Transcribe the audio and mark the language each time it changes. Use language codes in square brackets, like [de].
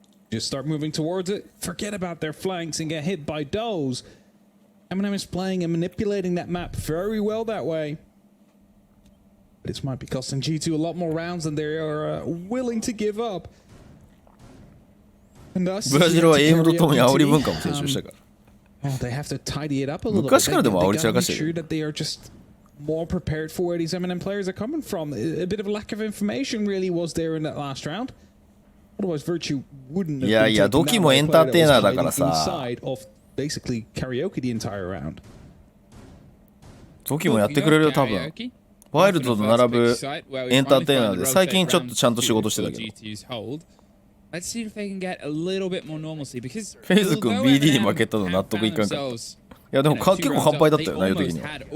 [en] Just start moving towards it, forget about their flanks and get hit by those. MNM is playing and manipulating that map very well that way. But this might be costing G2 a lot more rounds than they are willing to give up. [ja] ブラジルはエイムとともに煽り文化も提唱したから。 [en] Well, they have to tidy it up a little bit. [ja] 昔からでも煽り散らかしてる。 [en] They gotta make sure that they are just more prepared for where these MNM players are coming from. A bit of a lack of information really was there in that last round. Otherwise, Virtue wouldn't have [ja] いやいや、ドキもエンターテイナーだからさ。 [en] Basically karaoke the entire round. [ja] ドキもやってくれるよ、多分。ワイルドと並ぶエンターテイナーで最近ちょっとちゃんと仕事してたけど。 [en] Let's see if they can get a little bit more normalcy because [ja] フェイズ君 BD に負けたの納得いかんかった。いやでも結構完敗だったよ、内容的には。